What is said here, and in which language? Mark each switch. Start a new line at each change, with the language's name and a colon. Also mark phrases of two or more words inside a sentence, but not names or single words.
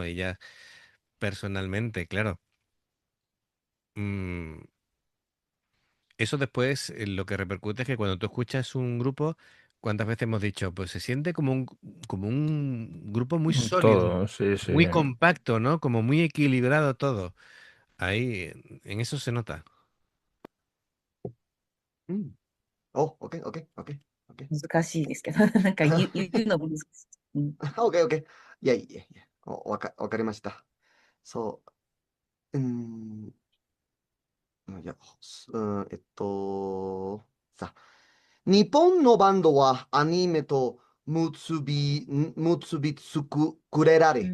Spanish: Ellas personalmente, claro. Mm, Eso después lo que repercute es que cuando tú escuchas un grupo, ¿cuántas veces hemos dicho? Pues se siente como un grupo muy sólido, Todo, sí, sí. muy compacto, ¿no? Como muy equilibrado todo. Ahí, en eso se nota.
Japanese: うん。お、OK、OK、OK、OK。難しいですけど、なんか言うのも難しい。うん。 OK、OK。いやいやいや、わかりました。そう、いや、さ、日本のバンドはアニメと結びつくれられ